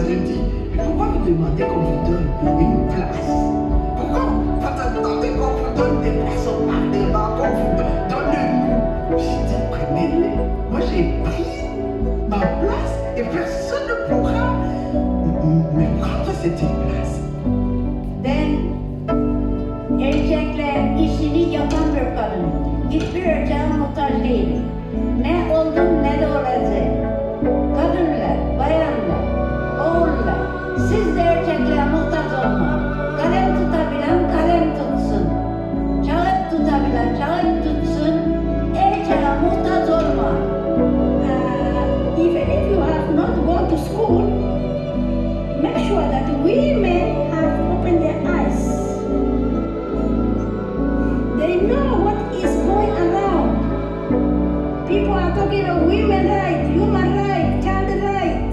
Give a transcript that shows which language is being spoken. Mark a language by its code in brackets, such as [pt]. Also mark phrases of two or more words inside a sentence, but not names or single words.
[fr] Je dis, mais pourquoi vous demandez qu'on vous donne une place? Pourquoi vous attendez qu'on vous donne des places au parlement, qu'on vous donne-nous? J'ai dit, prenez-les. Moi j'ai pris ma place et personne ne pourra me prendre cette place. [tr] Ben erkekler işini yapamıyor kadın. Hiçbir erkeğe muhtaç değil. Ne oldun ne de olacak. Kadınlar, bayanlar, oğullar, siz de erkeklere muhtaç olma. Kalem tutabilen kalem tutsun. Kağıt tutabilen kağıt tutsun. Erkeğe muhtaç olma. [en] Even if you have not gone to school, make sure that women have opened their eyes. They know what is going around. People are talking about women rights, human rights, child rights.